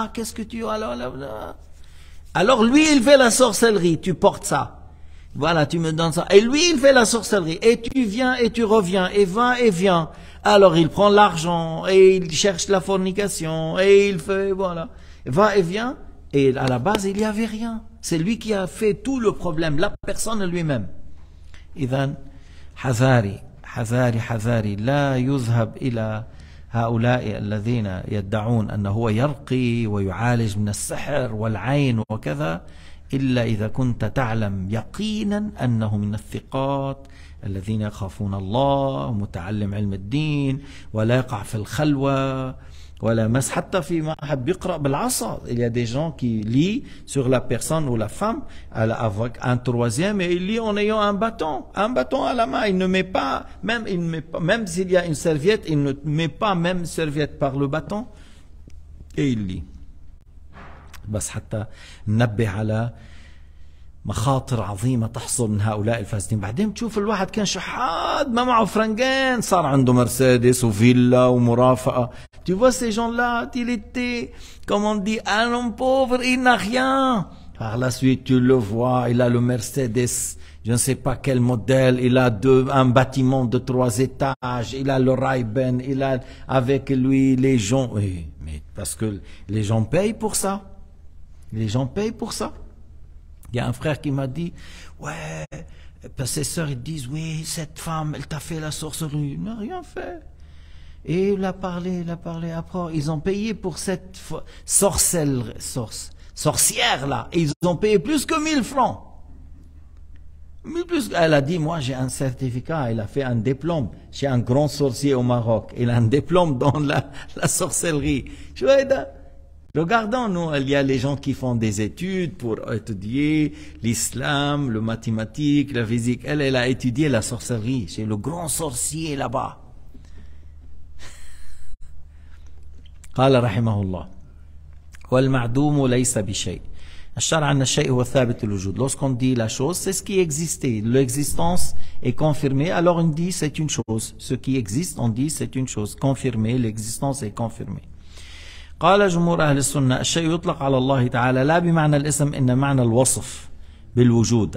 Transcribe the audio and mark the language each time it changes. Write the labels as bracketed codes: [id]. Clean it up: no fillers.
[fr] Qu'est-ce que tu as alors lui, il fait la sorcellerie, tu portes ça. Voilà, tu me donnes ça. Et lui, il fait la sorcellerie. Et tu viens et tu reviens. Et va et vient. Alors, il prend l'argent. Et il cherche la fornication. Et il fait, voilà. Va et vient. Et à la base, il n'y avait rien. C'est lui qui a fait tout le problème. La personne lui-même. [ar] إذن حذاري لا يذهب إلى هؤلاء الذين يدعون أنه هو يرقي ويعالج من السحر والعين وكذا إلا إذا كنت تعلم يقينا أنه من الثقات الذين يخافون الله متعلم علم الدين ولا يقع في الخلوة ولا مس حتى في حد بيقرأ بالعصا. [fr] Il y a des gens qui lient sur la personne ou la femme avec un troisième et il lit en ayant un bâton à la main. Il ne met pas, même s'il y a une serviette, il ne met pas même serviette par le bâton et il lit. [ar] بس حتى ننبه على مخاطر عظيمة تحصل من هؤلاء الفاسدين. بعدين تشوف الواحد كان شحاد ما معه فرنجين صار عنده مرسيدس وفيلا ومرافقة. [fr] Tu vois ces gens-là, il était, comme on dit, un homme pauvre, il n'a rien. Par la suite, tu le vois, il a le Mercedes, je ne sais pas quel modèle, il a un bâtiment de 3 étages, il a le Ray-Ban, il a avec lui les gens. Oui, mais parce que les gens payent pour ça. Les gens payent pour ça. Il y a un frère qui m'a dit, ouais, parce que ses sœurs ils disent, oui, cette femme, elle t'a fait la sorcellerie. Il n'a rien fait. Et il a parlé, après, ils ont payé pour cette sorcière-là. Et ils ont payé plus que 1000 francs. Elle a dit, moi j'ai un certificat, elle a fait un diplôme chez un grand sorcier au Maroc. Il a un diplôme dans la sorcellerie. Regardons, nous, il y a les gens qui font des études pour étudier l'islam, le mathématique, la physique. Elle a étudié la sorcellerie chez le grand sorcier là-bas. [ar] قال رحمه الله والمعدوم ليس بشيء الشرع أن الشيء هو ثابت الوجود. [fr] Lorsqu'on dit la chose, c'est ce qui existait. L'existence est confirmée, alors on dit c'est une chose. Ce qui existe, on dit c'est une chose. Confirmée, l'existence est confirmée. [ar] قال جمهور أهل السنة الشيء يطلق على الله تعالى لا بمعنى الاسم إن معنى الوصف بالوجود.